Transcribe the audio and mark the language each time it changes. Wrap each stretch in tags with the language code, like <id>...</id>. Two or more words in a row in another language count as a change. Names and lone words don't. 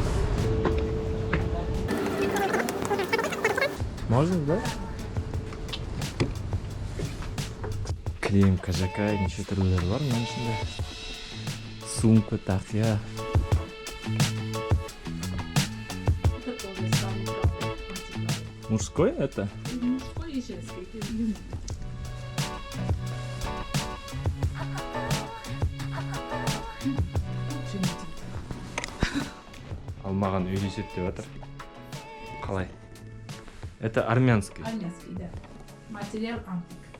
<ru>Можно, да?</ru> <kk>Крем, кажакай, неше түрлері бар мына ішінде. Сумка, тақия.</kk> <ru>Мужской это? Мужской и женский.</ru> <kk>Ал маған үйлеседі деп жатыр.</kk> <ru>Қалай? Это армянский. Армянский, да. Материал антик.</ru>